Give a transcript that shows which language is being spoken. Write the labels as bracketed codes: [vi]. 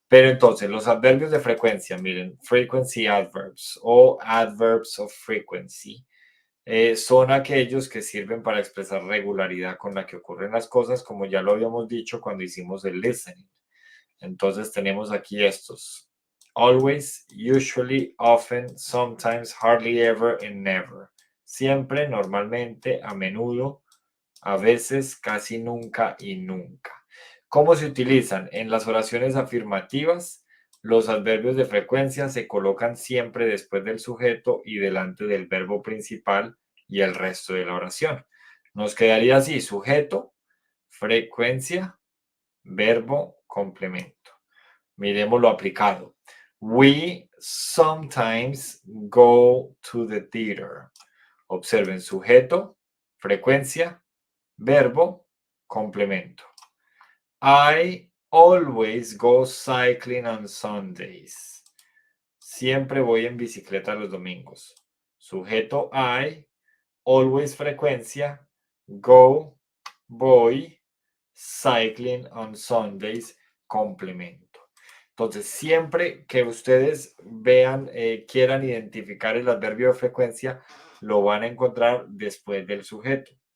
[es] Pero entonces, los adverbios de frecuencia, miren, [en] frequency adverbs [es] o [en] adverbs of frequency, [es] son aquellos que sirven para expresar regularidad con la que ocurren las cosas, como ya lo habíamos dicho cuando hicimos el listening. Entonces tenemos aquí estos. [en] Always, usually, often, sometimes, hardly ever, and never. [es] Siempre, normalmente, a menudo, a veces, casi nunca y nunca. ¿Cómo se utilizan? En las oraciones afirmativas, los adverbios de frecuencia se colocan siempre después del sujeto y delante del verbo principal y el resto de la oración. Nos quedaría así: sujeto, frecuencia, verbo, complemento. Miremos lo aplicado. [en] We sometimes go to the theater. [es] Observen: sujeto, frecuencia, verbo, complemento. [en] I always go cycling on Sundays. [es] Siempre voy en bicicleta los domingos. Sujeto I, always frecuencia, go, voy, [en] cycling on Sundays, [es] complemento. Entonces, siempre que ustedes vean, quieran identificar el adverbio de frecuencia, lo van a encontrar después del sujeto.